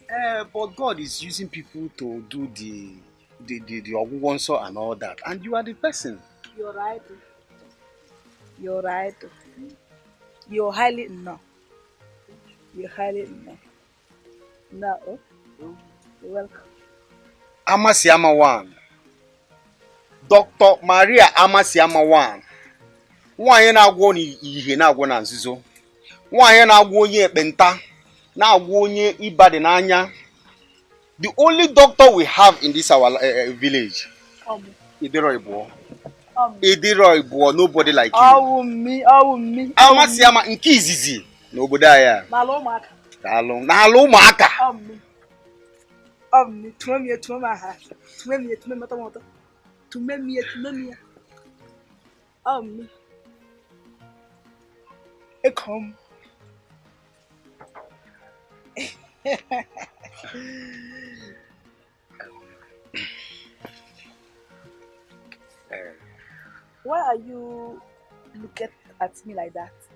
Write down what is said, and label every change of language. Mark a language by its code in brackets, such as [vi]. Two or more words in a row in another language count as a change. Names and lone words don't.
[en] But God is using people to do the Oguwonso and all that, and you are the person. You're right. You're right. You're highly enough. You're highly enough. Now, you're welcome. Amasiama 1. Dr. Maria Amasiama 1. [ig] Nwanyị na-agwọ ihe na-agwọ na nzuzo. Nwanyị na-agwọ onye ekpenta, na-agwọ onye ịba dị n'anya. [en] The only doctor we have in this our village. Idiro Ibuo, nobody like you. Oh me. [ig] Amasiama nke izizi n'obodo ya. N'ala ụmụaka. [en] Come. Why are you looking at me like that?